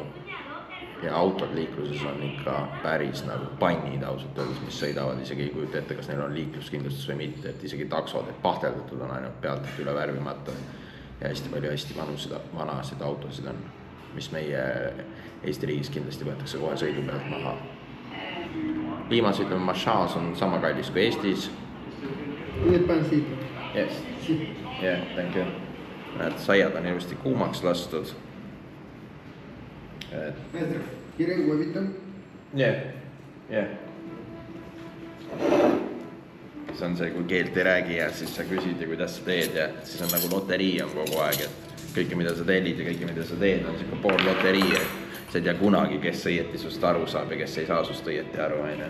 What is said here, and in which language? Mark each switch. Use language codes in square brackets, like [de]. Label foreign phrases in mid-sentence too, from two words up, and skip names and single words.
[et] Ja autod liikluses on ikka päris nagu pannid ausalt öeldes, mis sõidavad, isegi ei kujuta ette, kas neil on liikluskindlustus või mitte, et isegi taksod, et pahteldatud on ainult pealt, et üle värvimata ja hästi palju vanasid autosid on, mis meie Eesti riigis kindlasti võetakse kohe sõidu pealt maha. Limas ütleme, Machas on sama kallis kui Eestis. Need pansito. [en] Yes. Yeah, thank you. [et] Näed, saiad on ilusti kuumaks lastud. [es] Maestro, ¿quieren huevito? [en] Yeah. [et] See on see, kui keelt ei räägi ja siis sa küsid ja kuidas sa teed ja siis on nagu loterii on kogu aeg, et kõike mida sa tellid ja kõike mida sa teed on siuke pool loterii. sa ei tea kunagi, kes õieti sust aru saab ja kes ei saa sust õieti aru, onju.